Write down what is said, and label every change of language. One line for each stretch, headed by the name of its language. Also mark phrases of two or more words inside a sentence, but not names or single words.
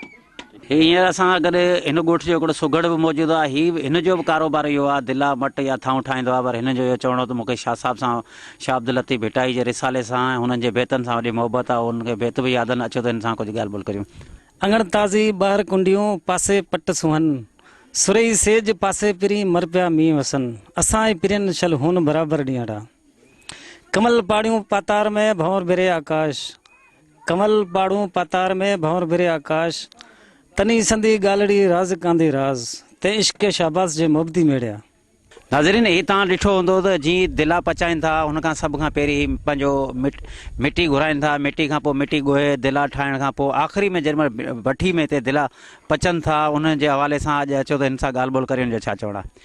Sindhi: हींअर असां गॾु हिन ॻोठ जो हिकिड़ो सुगड़ बि मौजूदु आहे, हीउ हिन जो बि कारोबार इहो आहे, दिला मट या थाऊं ठाहींदो आहे, पर हिन जो इहो चवणो त मूंखे शाह साहिब सां, शाह अब्दुल लतीफ़ भिटाई जे रिसाले सां ऐं हुननि जे बेतनि सां वॾी मोहबत आहे, उनखे बेत बि यादि न अचो त हिन सां कुझु ॻाल्हि ॿोल करियूं। अङण ताज़ी ॿाहिरि कुंडियूं पासे पट सुहन, सुरई सेज पासे पिरी मर पिया मींहुं वसन, असां ई पिरियन शल हुन बराबरि ॾींहड़ा, कमल पाड़ियूं पातार में भंवर बिरे आकाश, कमल पाड़ूं पातार में भंवर बिरे आकाश, तनी संदी गालड़ी राज कांदी राज, ते इश्क शाबास जे मोहब्बती मेड़िया। नाज़रीन, ही तव्हां ॾिठो हूंदो त जीअं दिला पचाइनि था, हुन खां सभ खां पहिरीं पंहिंजो मिटी घुराइनि था, मिटी खां पोइ मिटी ॻोहे दिला ठाहिण खां पोइ आख़िरी में जेॾीमहिल भठी में हिते दिला पचनि था, उन जे हवाले सां अॼु अचो त हिन सां ॻाल्हि ॿोल करे हिन जो छा चवणु आहे।